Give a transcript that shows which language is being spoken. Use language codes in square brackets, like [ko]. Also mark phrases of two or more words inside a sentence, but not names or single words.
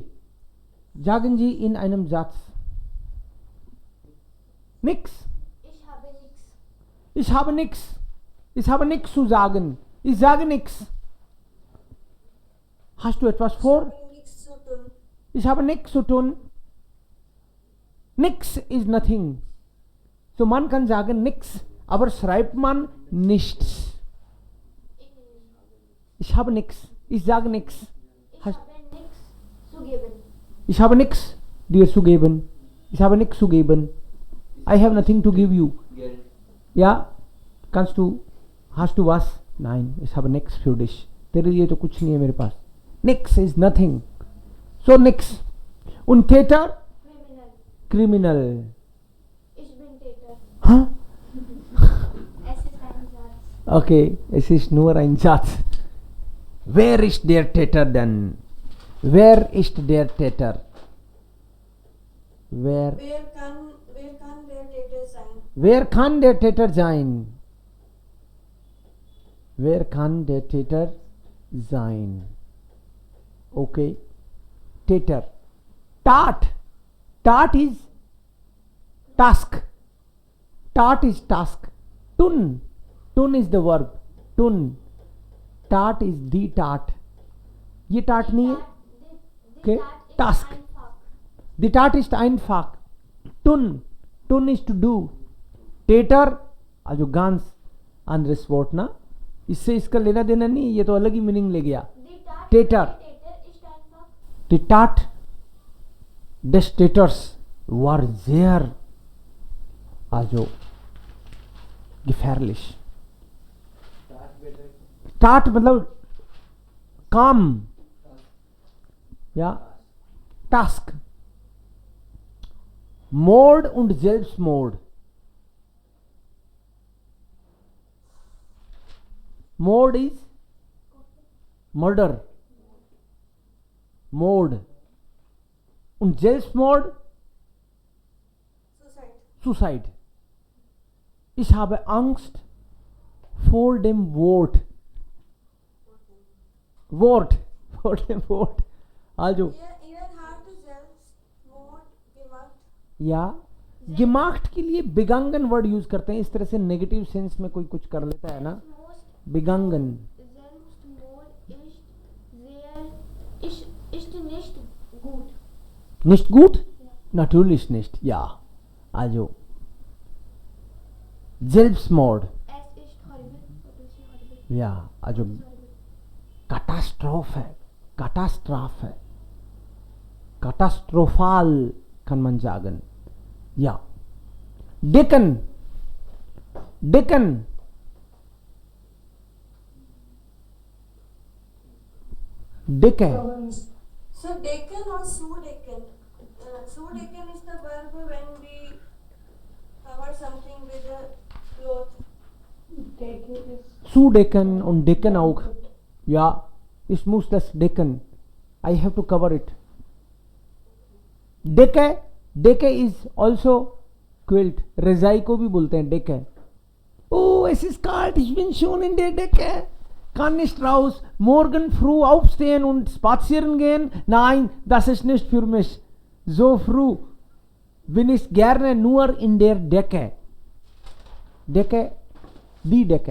[de] Sagen Sie in einem Satz. Nix. Ich habe nichts. Ich habe nichts. Ich habe nichts zu sagen. Ich sage nichts. Hast du etwas vor? Nichts zu tun. Ich habe nichts zu tun. [en] Nix is nothing. [de] So man kann sagen nichts, aber schreibt man nichts. Ich habe nichts. Ich sage nichts. Ich habe nichts zu geben. Ich habe nichts dir zu geben. Ich habe nichts zu geben. [en] I have nothing to give you. [de] Ja, kannst du, hast du was? Nein, ich habe nichts für dich. [hi] तेरे लिए तो कुछ नहीं है मेरे पास. [en] Nix is nothing. So nix. [de] Und Täter? [en] Criminal. [de] Ich bin Täter. Huh? Es ist ein Satz. Okay, es ist nur ein Satz. Wer ist der Täter denn? Wer ist der Täter? Wer kann der Täter sein? Wer kann der Täter sein? Wer kann der Täter sein? Okay. Täter. [en] Tat. Tat is task. Tat is task. [de] Tun. [en] Tun is the verb. Tun. Tat is the tat. [hi] ये tat नहीं है. [en] Okay. Task. [de] The tat ist einfach. Tun. [en] Tun is to do. [de] Täter. also ganz anderes Wort ना. [hi] इससे इसका लेना देना नहीं, ये तो अलग ही मीनिंग ले गया. [de] Täter. Die Tat des Täters war sehr, also gefährlich. [hi] Tat मतलब काम, [de] ja, Task. Mord und Selbstmord. [en] Mord is murder. [de] Mord. Und Selbstmord? [en] Suicide. [de] Ich habe Angst vor dem Wort. Vor dem Wort. Also. या gemacht के लिए begangen वर्ड यूज करते हैं. इस तरह से नेगेटिव सेंस में कोई कुछ कर लेता है ना. begangen. Ist nicht gut. Nicht gut? Ja. Natürlich nicht, ja. Also Selbstmord. Es ist horrible. Ja, also Katastrophe. Katastrophe. Katastrophal kann man sagen. Ja. Decken. Decken. Decke. [en] So decken or Sudecken? Sudecken is the verb when we cover something with a cloth. [de] Zudecken und decken auch. Ja, ich muss das decken. [en] I have to cover it. Decke. Decke is also quilt. [hi] रजाई को भी बोलते हैं Decke. [de] Oh, es ist kalt. Ich bin schon in der Decke. Kann nicht raus, morgen früh aufstehen und spazieren gehen? Nein, das ist nicht für mich. So früh bin ich gerne nur in der Decke. Decke, die Decke.